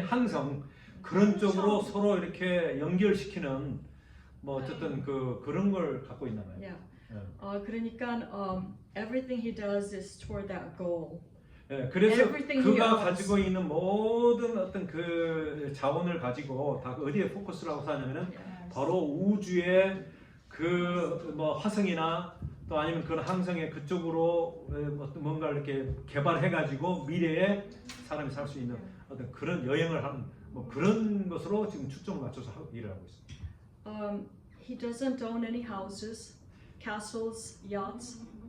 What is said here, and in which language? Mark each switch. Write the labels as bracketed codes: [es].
[ko] 항성 그런 쪽으로 서로 이렇게 연결시키는 뭐 어쨌든 그런 걸 갖고 있나 봐요. [en] Yeah. [ko] 예. 그러니까 [en] everything he does is toward that goal. [ko] 예, 그래서 [en] Everything he [ko] 그가 [en] owns. [ko] 가지고 있는 모든 어떤 그 자원을 가지고 다 어디에 포커스를 하고 사냐면은 바로 우주의 그 뭐 화성이나 또 아니면 그런 항성의 그쪽으로 뭔가 이렇게 개발해 가지고 미래에 사람이 살 수 있는 어떤 그런 여행을 하는 뭐 그런 것으로 지금 초점을 맞춰서 일을 하고 있습니다. [en] He doesn't own any houses, castles, yachts.